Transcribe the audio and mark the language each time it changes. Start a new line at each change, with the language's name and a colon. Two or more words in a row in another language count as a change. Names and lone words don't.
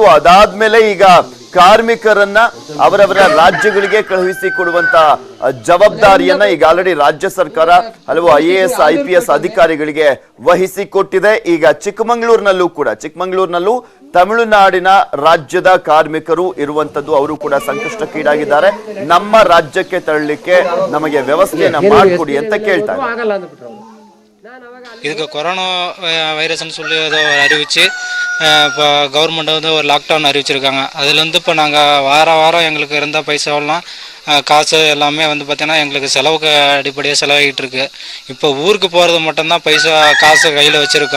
Kannada: ಅದಾದ್ಮೇಲೆ ಈಗ ಕಾರ್ಮಿಕರನ್ನ ಅವರವರ ರಾಜ್ಯಗಳಿಗೆ ಕಳುಹಿಸಿ ಕೊಡುವಂತ ಜವಾಬ್ದಾರಿಯನ್ನ ಈಗ ಆಲ್ರೆಡಿ ರಾಜ್ಯ ಸರ್ಕಾರ ಹಲವು IAS IPS ಅಧಿಕಾರಿಗಳಿಗೆ ವಹಿಸಿ ಕೊಟ್ಟಿದೆ. ಈಗ ಚಿಕ್ಕಮಗಳೂರಿನಲ್ಲೂ ತಮಿಳುನಾಡಿನ ರಾಜ್ಯದ ಕಾರ್ಮಿಕರು ಇರುವಂತದ್ದು. ಅವರು ಕೂಡ ಸಂಕಷ್ಟಕ್ಕೀಡಾಗಿದ್ದಾರೆ. ನಮ್ಮ ರಾಜ್ಯಕ್ಕೆ ತೆರಳಲಿಕ್ಕೆ ನಮಗೆ ವ್ಯವಸ್ಥೆಯನ್ನ ಮಾಡಿಕೊಡಿ ಅಂತ ಕೇಳ್ತಾರೆ.
Tamil: இதுக்கு கொரோனா வைரஸ்ன்னு சொல்லி ஏதோ அறிவித்து இப்போ கவர்மெண்ட் வந்து ஒரு லாக்டவுன் அறிவிச்சிருக்காங்க. அதுலேருந்து இப்போ நாங்கள் வாரம் எங்களுக்கு இருந்த பைசாவெல்லாம் காசு எல்லாமே வந்து பார்த்திங்கன்னா எங்களுக்கு செலவுக்கு அடிப்படையாக செலவாகிட்டு இருக்கு. இப்போ ஊருக்கு போகிறது மட்டும்தான் காசு கையில் வச்சுருக்கோம்.